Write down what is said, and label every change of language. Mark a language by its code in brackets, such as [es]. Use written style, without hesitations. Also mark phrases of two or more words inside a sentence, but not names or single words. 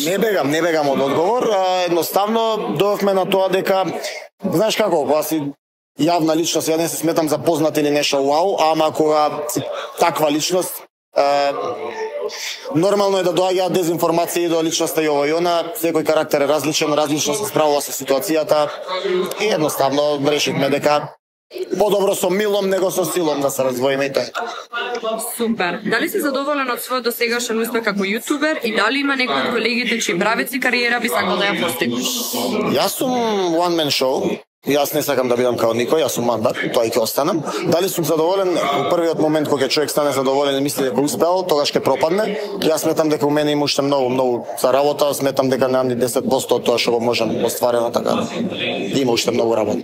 [mk] Не бегам од одговор, едноставно дојавме на тоа дека знаеш како, кога си јавна личност, ја не се сметам за познат или нешто вау, ама кога си таква личност, нормално е да доаѓаат дезинформации до личноста и ово и она, секој карактер е различен, различно се справува со ситуацијата и едноставно решивме дека подобро со милом него со силом да се раздвоиме и тоа. Супер. Дали си задоволен од својот досегашен успех како јутубер и дали има некој од колегите чии правеци кариера би сакал да ја постигнеш? Јас сум [en] one man show. [mk] Јас не сакам да бидам као никој, јас сум Мандар, тоа и ќе останам. Дали сум задоволен? Во првиот момент кога човек стане задоволен и мисли дека успеал, тогаш ќе пропадне. Јас сметам дека у мене има уште многу за работа, сметам дека немам ни 10% од тоа што го можам остварено, така има уште многу работа.